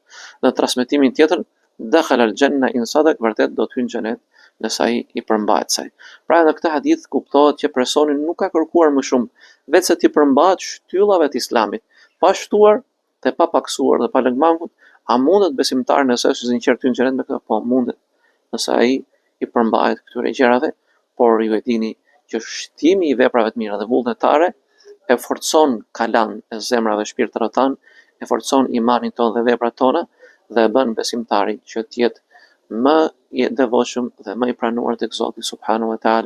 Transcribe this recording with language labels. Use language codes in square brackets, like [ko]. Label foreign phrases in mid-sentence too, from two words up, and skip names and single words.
[sq] Në transmetimin tjetër, [ar] دخل الجنة إن صدق, [sq] vërtet do të hyjë në xhenet nëse ai i përmbahet saj. Pra në këtë hadith kuptohet që personi nuk ka kërkuar më shumë, vetëse ti përmbahet shtyllave të islamit, pa shtuar dhe pa paksuar dhe pa lënë mangut. A mundet besimtar nëse është i sinqert të hyjë në xhenet me këtë? Po mundet, nëse ai i përmbahet këtyre gjërave, por ju e dini që shtimi i veprave të mira dhe vullnetare e forcon kalan e zemrave shpirtërore tan, e forcon imanin ton dhe veprat tona, dhe e bën besimtarin që të jetë më i devotshëm dhe më i pranuar tek Zoti [ar] سبحانه وتعالى.